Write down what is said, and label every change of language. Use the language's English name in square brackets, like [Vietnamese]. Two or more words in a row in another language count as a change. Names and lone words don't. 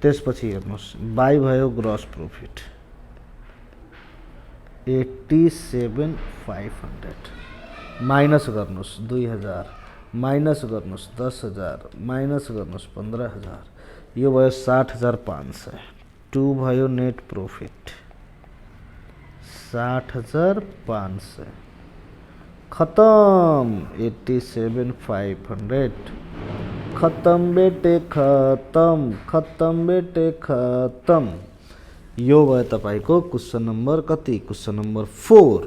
[Nepali] त्यसपछि हेर्नुहोस् बाई भयो [English] gross profit [Nepali] 87,500 माइनस गर्नुहोस् 2,000 माइनस गर्नुहोस् 10,000 माइनस गर्नुहोस् 15,000 यो भयो 60,500 2 भयो [English] net profit [Nepali] 60,500 खत्म 87,500 खत्म बेटे खत्म बेटे खत्म। यो भयो तपाईको [English] question number [Nepali] कति [English] question number [Nepali] 4।